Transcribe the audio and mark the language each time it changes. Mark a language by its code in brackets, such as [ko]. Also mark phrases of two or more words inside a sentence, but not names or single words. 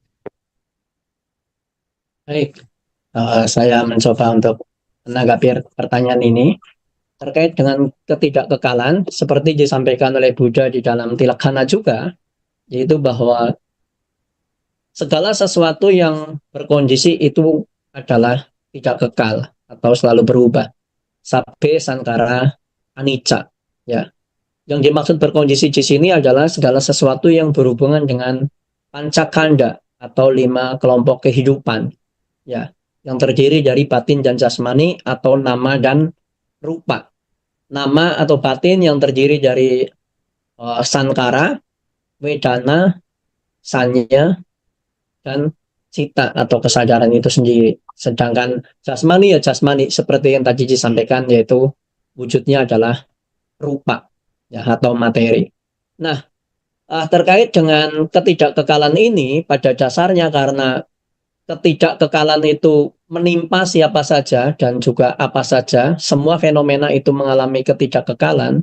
[id] Baik, saya mencoba untuk menanggapi pertanyaan ini terkait dengan ketidakkekalan seperti disampaikan oleh Buddha di dalam Tilakkana juga, yaitu bahwa segala sesuatu yang berkondisi itu adalah tidak kekal atau selalu berubah. [pi] Sabbe sankara anicca. [id] Ya, yang dimaksud berkondisi di sini adalah segala sesuatu yang berhubungan dengan pancakanda atau 5 kelompok kehidupan. Ya, yang terdiri dari batin dan jasmani atau nama dan rupa. Nama atau batin yang terdiri dari sankara, wedana, sanya, dan cita atau kesadaran itu sendiri. Sedangkan jasmani ya jasmani seperti yang tadi disampaikan, yaitu wujudnya adalah rupa ya atau materi. Nah, terkait dengan ketidakkekalan ini pada dasarnya karena ketidakkekalan itu menimpa siapa saja dan juga apa saja, semua fenomena itu mengalami ketidakkekalan.